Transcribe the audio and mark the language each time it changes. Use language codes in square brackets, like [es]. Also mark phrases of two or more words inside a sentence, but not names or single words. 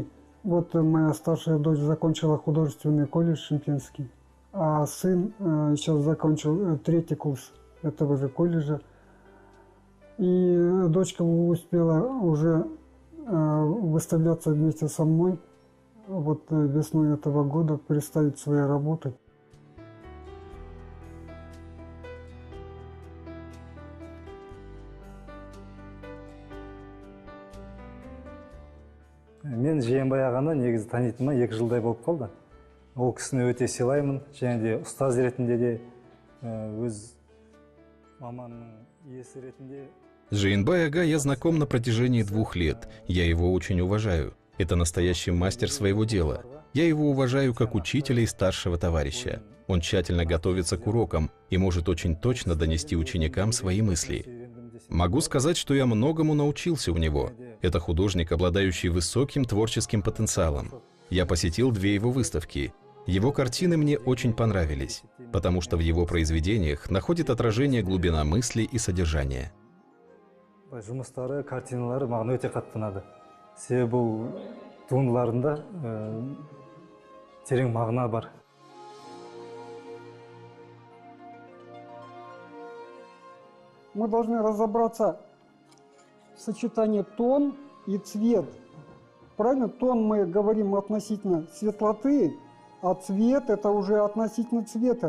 [ru] Вот моя старшая дочь закончила художественный колледж Шымкентский, а сын сейчас закончил 3-й курс этого же колледжа. И дочка успела уже выставляться вместе со мной. Вот весной этого года представить свои работы. [kk] Мен Жиенбай ағаны негізі танитыныма 2 жылдай болып қалды. Ол кісіні өте сыйлаймын, және де ұстаз ретінде де өз маманның иесі ретінде. [ru] С Жиенбай ага я знаком на протяжении 2 лет. Я его очень уважаю. Это настоящий мастер своего дела. Я его уважаю как учителя и старшего товарища. Он тщательно готовится к урокам и может очень точно донести ученикам свои мысли. Могу сказать, что я многому научился у него. Это художник, обладающий высоким творческим потенциалом. Я посетил 2 его выставки. Его картины мне очень понравились, потому что в его произведениях находит отражение глубина мысли и содержания. [kk] Жұмыстары, картиналары маған өте қатты ұнады. Себебі бұл туындыларында терең мағына бар. [ru] Мы должны разобраться в сочетании тон и цвет. Правильно? Тон мы говорим относительно светлоты, а цвет это уже относительно цвета.